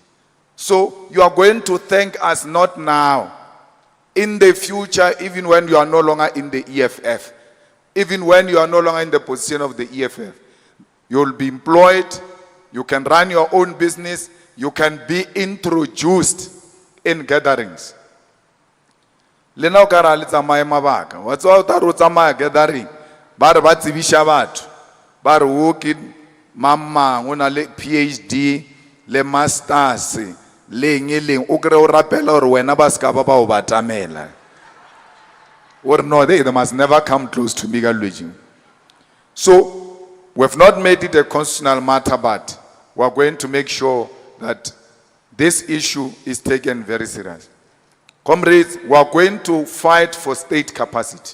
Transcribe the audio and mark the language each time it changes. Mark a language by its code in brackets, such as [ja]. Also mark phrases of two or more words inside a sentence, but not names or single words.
[en] So you are going to thank us not now, in the future, even when you are no longer in the EFF, even when you are no longer in the position of the EFF. You will be employed, you can run your own business, you can be introduced in gatherings. [tn] Lena o ka ra le tsamaye mabaka wa tswa o ta ro tsamaya gathering ba re ba tsebisha batho ba re o ke mamma o na le PhD le masters le ngeleng o kre o rapela gore wena ba ska ba ba o batamela [en] or no, they must never come close to me. So we have not made it a constitutional matter, but we are going to make sure that this issue is taken very seriously. Comrades, we are going to fight for state capacity.